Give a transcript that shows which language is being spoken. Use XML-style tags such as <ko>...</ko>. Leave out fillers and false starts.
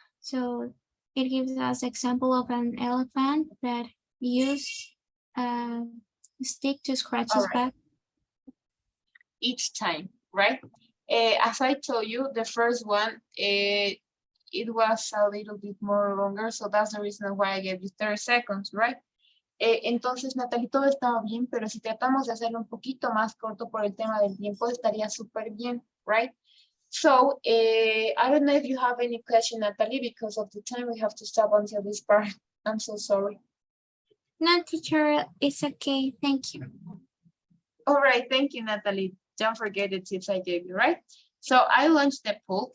<en>So it gives us example of an elephant that used a stick to scratch his back. Each time, right? As I told you, the first one, it was a little bit more longer, so that's the reason why I gave you 30 seconds, right?</en> <es>Entonces, Natalie, todo estaba bien, pero si tratamos de hacerlo un poquito más corto por el tema del tiempo, estaría súper bien, right?</es> <en>So, I don't know if you have any question, Natalie, because of the time we have to stop until this part. I'm so sorry. No, teacher, it's okay. Thank you. All right, thank you, Natalie. Don't forget the tips I gave you, right? So I launched the poll.</en>